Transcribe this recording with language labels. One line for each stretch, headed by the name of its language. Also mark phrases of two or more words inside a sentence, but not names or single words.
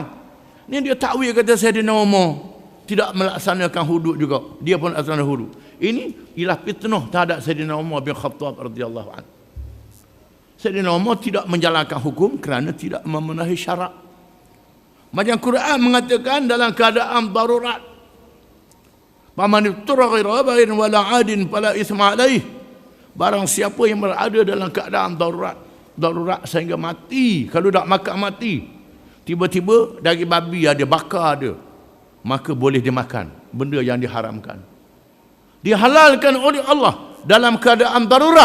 Malay: Ni dia takwil kata Sayyidina Umar tidak melaksanakan hudud juga. Dia pun melaksanakan hudud. Ini ialah fitnah terhadap Sayyidina Umar bin Khattab
Arabic: رضي الله عنه.
Malay: Sayyidina Umar tidak menjalankan hukum kerana tidak memenuhi syarat. Macam Quran mengatakan dalam keadaan darurat.
Arabic: فمن اضطر غير باغ ولا عاد فلا إثم عليه.
Malay: Barang siapa yang berada dalam keadaan darurat sehingga mati, kalau tak makan mati, tiba-tiba daging babi ada, bakar ada, maka boleh dimakan, benda yang diharamkan. Dihalalkan oleh Allah dalam keadaan darurat.